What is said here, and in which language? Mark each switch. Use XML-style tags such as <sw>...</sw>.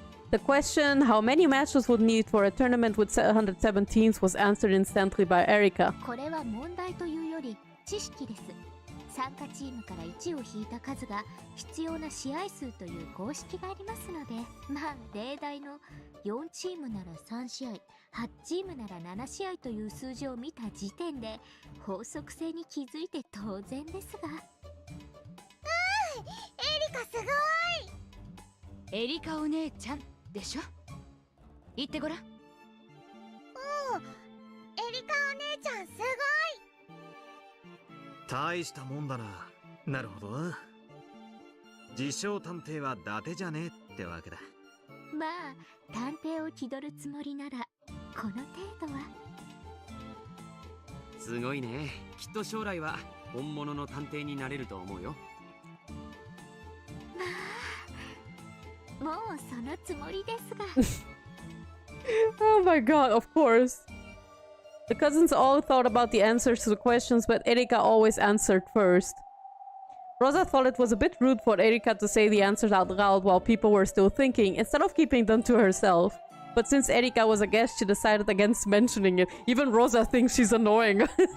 <en>The question, how many matches would need for a tournament with 117s, was answered instantly by Erika.</en> <ja>これは問題というより知識です。参加チームから1を引いた数が必要な試合数という公式がありますので、まあ例題の4チームなら3試合、8チームなら7試合という数字を見た時点で法則性に気づいて当然ですが。エリカすごい。エリカお姉ちゃんでしょ。言ってごらん。エリカお姉ちゃんすごい。大したもんだな。なるほど。自称探偵は伊達じゃねえってわけだ。まあ探偵を気取るつもりならこの程度は。すごいね。きっと将来は本物の探偵になれると思うよ。もうそのつもりですが。</ja> <en>Oh my god, of course. The cousins all thought about the answers to the questions, but Erika always answered first. Rosa thought it was a bit rude for Erika to say the answers out loud while people were still thinking, instead of keeping them to herself. But since Erika was a guest, she decided against mentioning it. Even Rosa thinks she's annoying.</en>